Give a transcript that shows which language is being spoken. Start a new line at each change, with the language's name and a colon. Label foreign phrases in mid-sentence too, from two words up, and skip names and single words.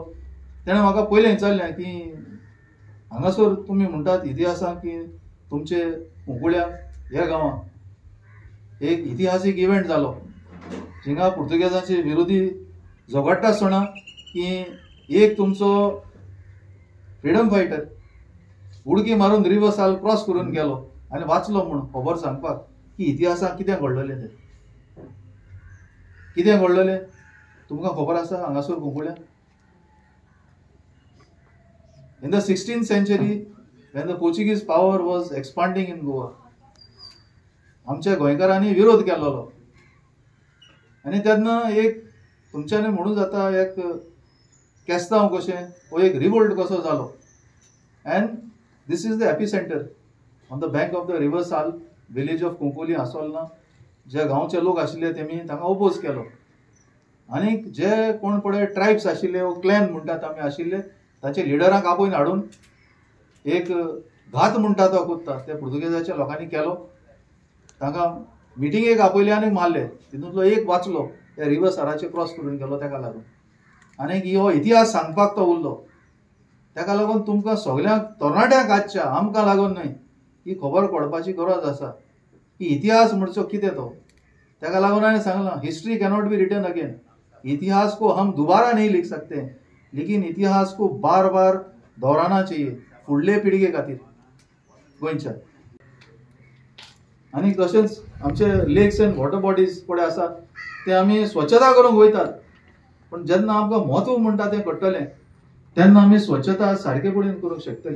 Konkani: तेणें म्हाका पयलें विचारलें की हांगासर तुमी म्हणटात इतिहासाक की तुमचे कुंकोळ्या ह्या गांवांत एक इतिहासीक इव्हेंट जालो जिंगा पुर्तुगेजांचे विरोधी झगडटा आसतना की एक तुमचो
English: freedom fighter
Konkani: उडकी मारून रिवर्स हाल क्रॉस करून गेलो आनी वाचलो म्हणून खबर सांगपाक की इतिहासाक कितें घडलेलें तें. कितें घडलेलें तुमकां खबर आसा हांगासर कुंकोळ्या?
English: In the 16th century, when the Portuguese power was expanding in Goa,
Konkani: आमच्या गोंयकारांनी विरोध केलेलो आनी तेन्ना एक तुमच्यानी म्हणूं जाता एक केस्तांव कशें वो एक रिवोल्ट कसो जालो.
English: and this is the epicenter on the bank of the river Sal, village of Kunkoli आसोलना.
Konkani: जे गांवचे लोक आशिल्ले तेमी तांकां ओपोज केलो आनी जे कोण पळय ट्रायब्स आशिल्ले वो क्लॅन म्हणटात आमी आशिल्ले ताचे लिडरांक आपयन हाडून एक घात म्हणटा तो कुत्ता ते पुर्तुगेजाच्या लोकांनी केलो. तांकां मिटिंगेक आपयले आनी मारले. तितूंतलो एक वाचलो त्या रिवर साराचे क्रॉस करून गेलो ताका लागून. आनी हो इतिहास सांगपाक तो उरलो. ताका लागून तुमकां सगळ्यांक तरणाट्यांक आजच्या आमकां लागून न्हय ही खबर पडपाची गरज आसा की इतिहास म्हणचो कितें तो. ताका लागून हांवें सांगलां
English: history cannot be written again.
Hindi: इतिहास को हम दोबारा नहीं लिख सकते, लेकिन इतिहास को बार बार दोहराना चाहिए
Konkani: फुडले पिळगे खातीर गोंयच्या. आनी तशेंच आमचे
English: lakes and water bodies
Konkani: पळय आसा ते आमी स्वच्छता करूंक वयतात. पण जेन्ना आमकां म्हत्व म्हणटा तें कळटलें तेन्ना आमी स्वच्छता सारके पडीन करूंक शकतले.